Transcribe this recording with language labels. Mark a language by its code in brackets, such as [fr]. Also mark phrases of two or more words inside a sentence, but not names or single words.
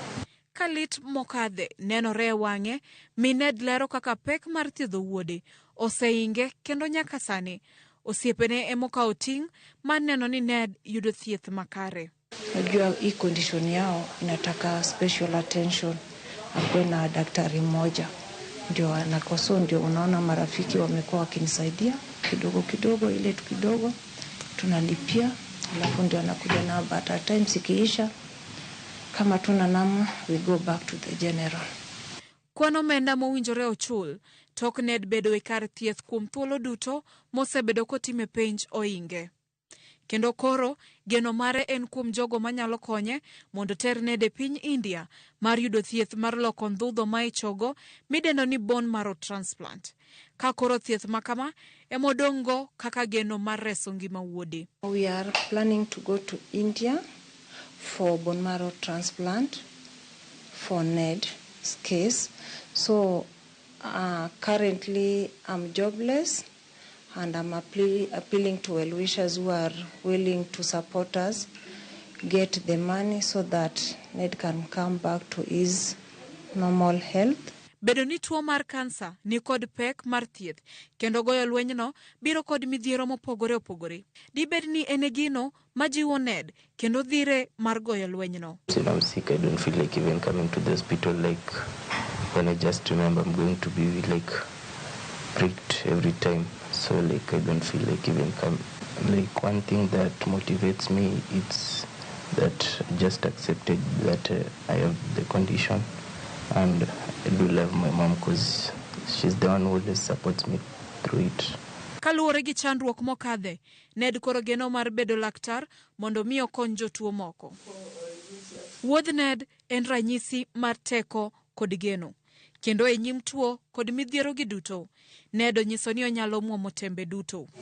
[luo] Kalit mokadhe nenore wang'e, min Ned lero kaka pek mar thiedho wuode oseinge kendo nyaka sani osiepene emokawo ting' mar neno ni Ned yudo thieth makare. [sw] Najua hii condition yao inataka [en] special attention. [sw] Akuwe na daktari mmoja ndio anakoso, ndio unaona marafiki wamekuwa wakinisaidia kidogo kidogo, ile kidogo tunalipia, alafu ndio anakuja na [en] but at times [sw] ikiisha kama tuna namna, [en] we go back to the general. [luo] Kwano menda mowinjore ochul, tok Ned bedo e kar thieth kuom thuolo duto mosebedo kotime penj oinge. kendo koro geno mare en kuom jogo manyalo konye mondo ter Ned e piny India mar yudo thieth mar loko ndhudho ma ichogo midendo ni [en] bone marrow transplant. [luo] Ka koro thieth makama emodongo kaka geno mar reso ngima wuode. [en] We are planning to go to India for bone marrow transplant for Ned's case. So currently I'm jobless and I'm appealing to well-wishers who are willing to support us, get the money so that Ned can come back to his normal health. [luo] Bedo ni tuo mar kansa ni kod pek mar thieth kendo goyo lwenyno biro kod midhiero mopogore opogore. Dibed ni ene gino majiwo Ned kendo dhire mar goyo lwenyno. [en] When I'm sick, I don't feel like even coming to the hospital. Like when I just remember I'm going to be like pricked every time. So like I don't feel like even coming. Like one thing that motivates me, it's that I just accepted that I have the condition. And I do love my mom because she's the one who always supports me through it. [luo] Kaluwore gi chandruok mokadhe, Ned koro geno mar bedo laktar mondo miyo okony jotuo moko. Wuodh Ned en ranyisi mar teko kod geno. Kendo e nyim tuo kod midhiero gi duto, Ned onyiso ni onyalo muomo tembe duto.